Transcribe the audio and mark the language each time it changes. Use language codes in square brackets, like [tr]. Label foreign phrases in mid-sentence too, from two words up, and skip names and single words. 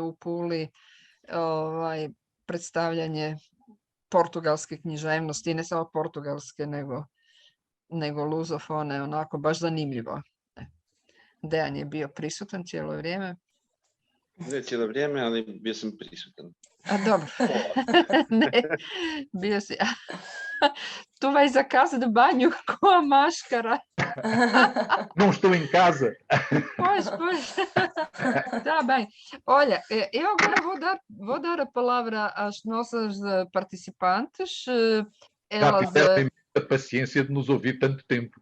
[hr] u Puli predstavljanje portugalske književnosti, ne samo portugalske, nego luzofone, onako baš zanimljivo. Dejan je bio prisutan cijelo vrijeme. Ne cijelo vrijeme, ali bio sam prisutan. A dobro. Ne, bio si. [pt] Tu vais a casa de banho com a máscara. Não estou em casa. Pois. Está bem. Olha, eu agora vou dar a palavra às nossas participantes. Já tiveram a paciência de nos ouvir tanto tempo.